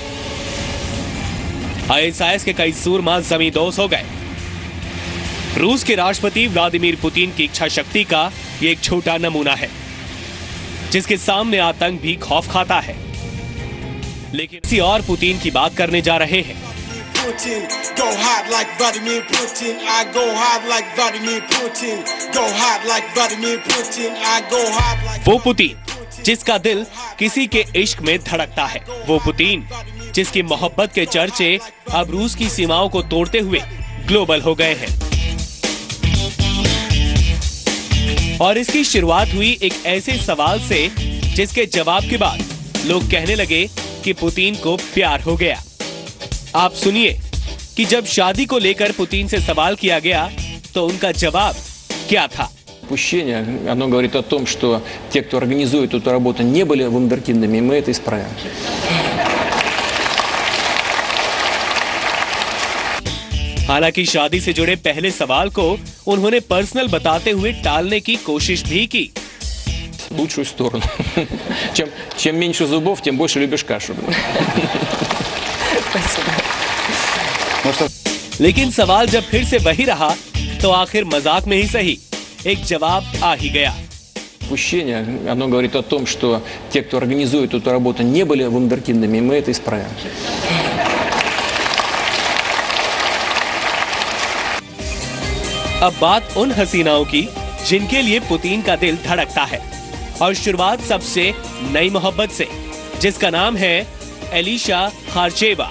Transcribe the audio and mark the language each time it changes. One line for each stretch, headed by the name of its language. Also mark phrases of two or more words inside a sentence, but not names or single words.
Hindi: आईएसआईएस के कई सूरमा जमींदोज हो गए। रूस के राष्ट्रपति व्लादिमीर पुतिन की इच्छा शक्ति का ये एक छोटा नमूना है, जिसके सामने आतंक भी खौफ खाता है। लेकिन किसी और पुतिन की बात करने जा रहे हैं।
English: Putin, go hard like Vladimir Putin. I go hard like Vladimir Putin. Go hard like Vladimir Putin. I go hard like
Hindi: वो पुतिन जिसका दिल किसी के इश्क में धड़कता है। वो पुतिन जिसकी मोहब्बत के चर्चे अब रूस की सीमाओं को तोड़ते हुए ग्लोबल हो गए हैं। और इसकी शुरुआत हुई एक ऐसे सवाल से जिसके जवाब के बाद लोग कहने लगे कि पुतिन को प्यार हो गया। आप सुनिए कि जब शादी को लेकर पुतिन से सवाल किया गया तो उनका जवाब क्या था।
Russian: Упущение, оно говорит о том, что те, кто организует эту работу, не были вундеркиндами, и мы это исправим.
Hindi: हालांकि शादी से जुड़े पहले सवाल को उन्होंने पर्सनल बताते हुए टालने की कोशिश भी की।
Russian: Лучшую сторону. Чем меньше зубов, тем больше любишь кашу.
Hindi: लेकिन सवाल जब फिर से वही रहा तो आखिर मजाक में ही सही एक जवाब आ ही गया।
Russian: Упущение, оно говорит о том, что те, кто организует эту работу, не были вундеркиндами, и мы это исправим.
Hindi: अब बात उन हसीनाओं की जिनके लिए पुतिन का दिल धड़कता है, और शुरुआत सबसे नई मोहब्बत से, जिसका नाम है एलिशा खारचेवा।